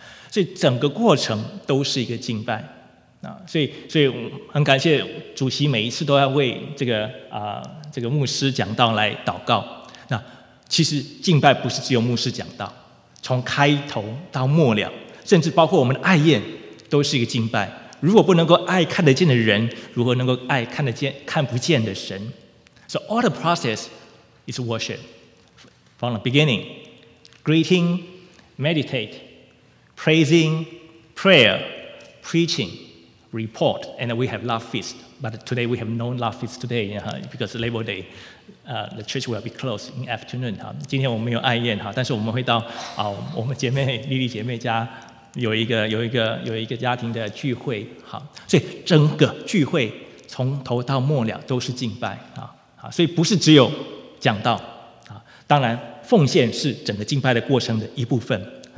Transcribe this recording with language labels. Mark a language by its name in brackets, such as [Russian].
[Chinese] 所以整个过程都是一个敬拜。所以很感谢主席每一次都要为这个牧师讲道来祷告。那其实敬拜不是只有牧师讲道，从开头到末了，甚至包括我们的爱宴都是一个敬拜。如果不能够爱看得见的人，如何能够爱看得见看不见的神？ [English] So all the process is worship. From the beginning, greeting, meditate, praising, prayer, preaching,report, and we have love feast. But today we have no love feast today, because Labor Day, the church will be closed in afternoon. [Chinese] 今天我们没有爱宴，但是我们会到我们姐妹莉莉姐妹家有一个家庭的聚会。所以整个聚会从头到末了都是敬拜，所以不是只有讲道，当然奉献是整个敬拜的过程的一部分。